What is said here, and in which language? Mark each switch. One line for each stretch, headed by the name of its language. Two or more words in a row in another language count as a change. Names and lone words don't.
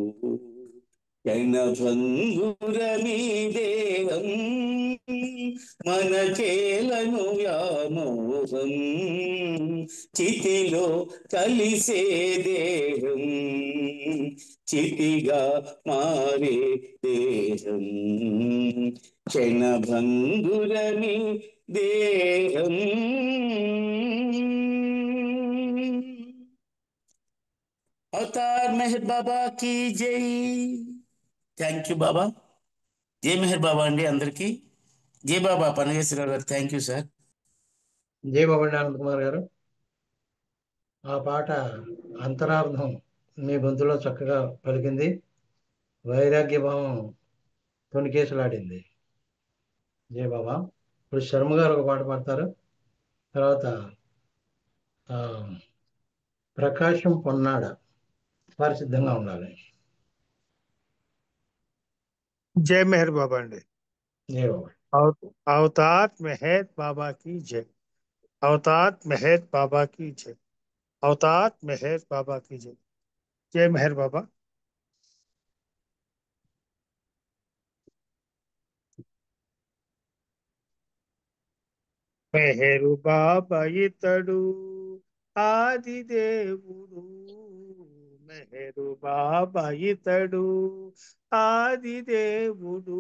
Telugu: జనభంగురమీ దేహం మనకేలను వ్యామోహం చితిలో కలిసే దేహం చితిగా మారే దేహం క్షణభంగురమీ దేహం.
Hindi: अवतार मेहर बाबा की जय.
English: thank you
Telugu: బాబా. జై మెహర్ బాబా అండి అందరికీ. జై బాబా పనగేశ్వరరావు గారు.
English: thank you sir.
Telugu: జై బాబా అండి ఆనంద్ కుమార్ గారు. ఆ పాట అంతరార్థం మీ గొంతులో చక్కగా పలికింది. వైరాగ్య భావం తొనికేసులాడింది. జై బాబా. ఇప్పుడు శర్మ గారు ఒక పాట పాడతారు. తర్వాత ప్రకాశం పొన్నాడ వారు సిద్ధంగా ఉండాలి. జై మెహర్ బాబా అండి. జై బాబా.
Hindi: अवतार मेहर बाबा की जय. अवतार मेहर बाबा की जय. अवतार मेहर बाबा की जय. जय मेहर बाबा.
Telugu: మెహరు బాబా ఇతడు ఆది దేవుడు. మెహరు బాబా ఇతడు ఆది దేవుడు.